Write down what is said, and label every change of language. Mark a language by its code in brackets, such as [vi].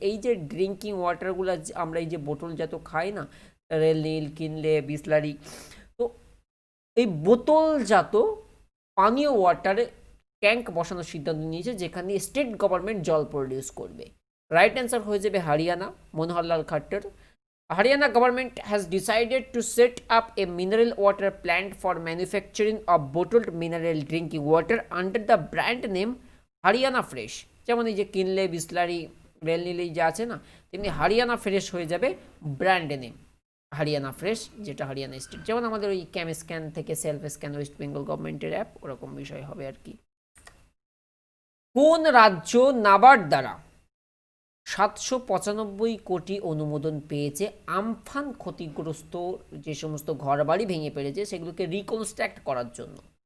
[bn] এই যে ড্রিঙ্কিং ওয়াটারগুলো আমরা এই যে বোতলজাত খাই না, রেল নীল কিনলে বিসলারি, তো এই বোতলজাত পানীয় ওয়াটারে ট্যাঙ্ক বসানোর সিদ্ধান্ত নিয়েছে যেখানে স্টেট গভর্নমেন্ট জল প্রডিউস করবে। রাইট অ্যান্সার হয়ে যাবে Haryana, Manohar Lal Khatter. [en] Haryana government has decided to set up a mineral water plant for manufacturing of bottled mineral drinking water under the brand name Haryana Fresh। [bn] যেমন এই যে কিনলে বিসলারি রেল নীলি যা আছে না, তেমনি হারিয়ানা ফ্রেশ হয়ে যাবে ব্র্যান্ড নেম হরিয়ানা ফ্রেশ, যেটা হরিয়ানা স্টেট। যেমন আমাদের ওই ক্যাম স্ক্যান থেকে সেলফ স্ক্যান ওয়েস্ট বেঙ্গল গভর্নমেন্টের অ্যাপ, ওরকম বিষয় হবে আর কি। কোন রাজ্য নাবার্ড দ্বারা 795 কোটি অনুমোদন পেয়েছে আমফান ক্ষতিগ্রস্ত যে সমস্ত ঘরবাড়ি ভেঙে পড়েছে সেগুলোকে রিকনস্ট্রাক্ট করার জন্য?